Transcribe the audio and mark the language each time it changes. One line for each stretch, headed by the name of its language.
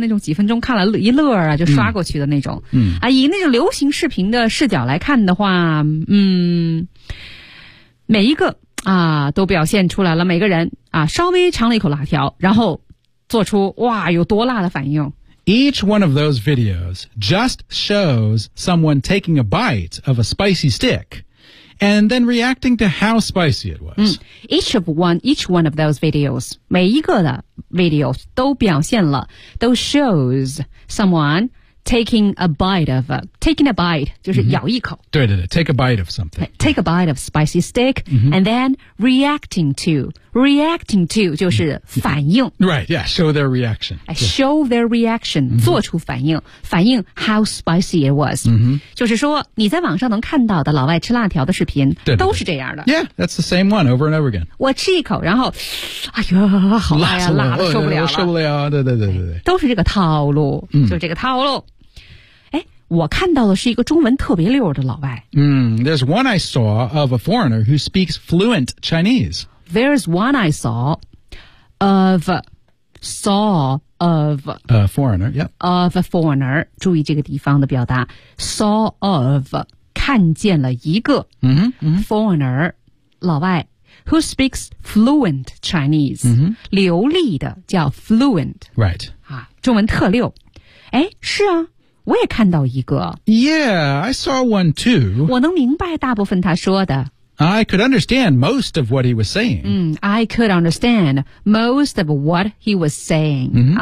Chinese: 那种几分钟看了一乐啊就刷过去的那种。以那种流行视频的视角来看的话每一个都表现出来了每个人稍微尝了一口辣条然后做出哇有多辣的反应
English: Each one of those videos just shows someone taking a bite of a spicy stick and then reacting to how spicy it was、 each one of those videos
Chinese: 每一个的
English: video
Chinese: 都表现了都
English: shows someoneTaking a bite of, taking a bite,
Chinese: 就是咬一口。对对对
English: take a bite of something. Take a bite of spicy steak,、and then reacting to
Chinese: 就是反应。
English: Right, yeah, show their reaction. Show their reaction,、
Chinese: 做出反应反应
English: how spicy it was.、
Chinese: 就是说你在网上能看到的老外吃辣条的视频对对对都是这样的。
English: Yeah, that's the same one over and over again.
Chinese: 我吃一口然后哎呦好辣呀 辣了受不 了, 了。受不了对对对对。都是这个套路、就是这个套路。我看到的是一个中文特别溜的老外。
English: There's one I saw of a foreigner who speaks fluent Chinese. There's one I saw of, saw of... A foreigner, yep. Of a foreigner.
Chinese: 注意这个地方的表达。
English: Saw of,
Chinese: 看见了一个
English: foreigner, 老外 who speaks fluent Chinese.、
Chinese: 流利的叫
English: fluent. Right.
Chinese: 中文特溜。是啊。我也看到一个。
English: Yeah, I saw one too.
Chinese: 我能明白大部分他说的。
English: I could understand most of what he was saying. I could understand most of what he was saying.